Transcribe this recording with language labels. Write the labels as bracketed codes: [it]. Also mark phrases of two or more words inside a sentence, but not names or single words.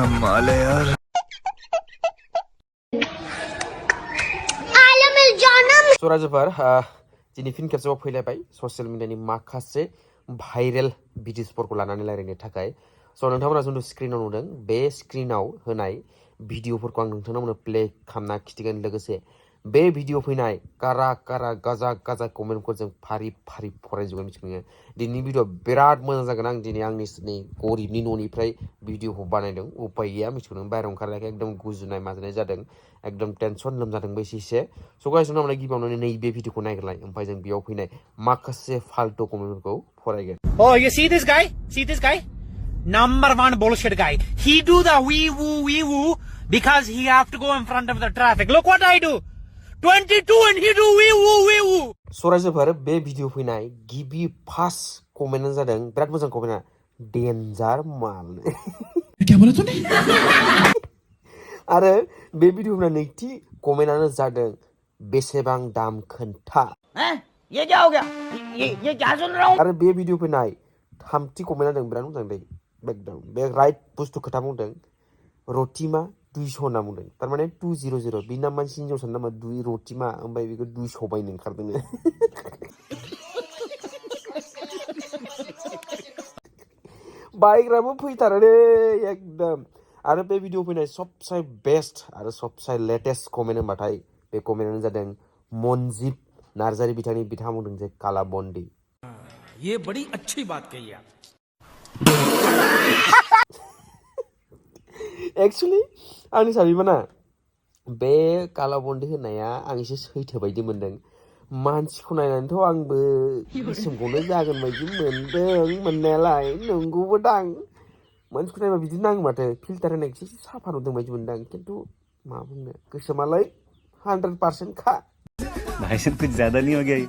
[hi] कमाल है यार। [brx] सराजोफोर दिनै फिन खेबसेबाव फैलायबाय ससियेल मिडियानि माखासे भाइरेल भिडिअसफोरखौ लानानै रायज्लायनो थाखाय स' नोंथांमोना जोंनि स्क्रिनाव नुदों बे स्क्रिनाव होनाय भिडिअफोरखौ आं नोंथांमोननो प्ले खालामना खिथिगोन लोगोसे बे भिडिअ फैनाय कारा कारा गाजा गाजा कमेन्टखौ जों फारि फारि फरायजोबगोन मिथिगोन दिनैनि भिडिअ बिराद मोजां जागोन आं दिनै आंनि गरिबनि न'निफ्राय भिडिअखौ बानायदों उपाय गैया मिथिगोन बाहेरायाव ओंखारनायखाय एकदम गुजुनाय माजुनाय जादों एकदम टेनसन लोमजादोंबो एसे स' गाइस जोंना गिबियावनो नैबे भिडिअखौ नायग्रोलाय ओमफ्राय जों बेयाव फैनाय माखासे फाल्तु कमेन्टफोरखौ फरायगोन [en] Oh, you see this guy? See this guy? Number one bullshit guy. He do the wee woo because he have to go in front of the traffic. Look what I do. 22 and he do wee woo. [brx] सरायजोफोर बे भिडिअ फैनाय गिबि फार्स्ट कमेन्टआनो जादों बिराद मोजां कमेन्टआ डेन्जार माल [hi] क्या बोला तूने? [brx] आरो बे भिडिअ फैनाय नैथि कमेन्टआनो जादों बेसेबां दाम खोन्था [hi] ये क्या हो गया? ये क्या सुन रहा हूँ? [brx] आरो बे भिडिअ फैनाय थामथि कमेन्टआ जादों बिराद मोजां दै एकदम बे राइट बुस्थु खोथा बुंदों रटिमा 200 होनना बुंदों थारमाने 200 बि नाम मानसि हिनजावसानि नामा रटिमा ओमफ्राय बेखौ 200 बायनो ओंखारदों बायग्राबो फैथारो रे एकदम आरो बे भिडिअ फैनाय सबसे बेस्ट आरो सबसे लेटेस्ट कमेन्ट होनबाथाय बे कमेन्टआनो जादों मनजिब नार्जारी बिथांनि बिथाङा बुंदों जे [hi] काला बन्दी ये बड़ी अच्छी बात कही आप [brx] एक्चुअली आंनि साबिबाना बे [hi] काला बन्दी [brx] होननाया आं एसे सैथो बायदि मोनदों मानसिखौ नायनानैथ' आंबो गोसोमखौनो जागोन बायदि मोनदों मोननायालाय नंगौबो दां मानसिखौ नायबा बिदि नाङो माथो फिल्टार होनाय एसे साफा नुदों बायदि मोनदों खिन्थु मा बुंनो गोसोमालाय 100% खा [hi] भाई साहब कुछ ज्यादा नहीं हो गया ये?